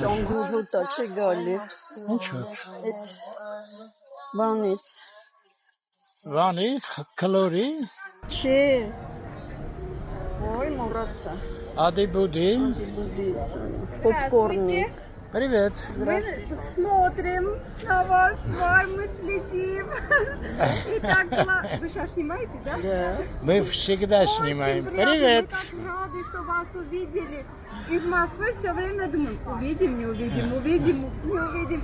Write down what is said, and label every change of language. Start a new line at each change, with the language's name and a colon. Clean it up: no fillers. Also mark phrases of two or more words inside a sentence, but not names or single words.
Armenian: Անգուզուտա չի գալի։ Ինչու՞։ Այդ բանից։ Վանի, քլորի, Չի։ Ой, մոռացա։ ադիբուդի։ Բուդից, պոպկորնից։
Russian: Привет. Мы смотрим на вас, мы следим. И так было. Вы сейчас снимаете, да? Да. Мы всегда снимаем. Очень приятно, Привет. мы так рады, что вас увидели. Из Москвы все время думаем, увидим, не увидим, увидим, не увидим.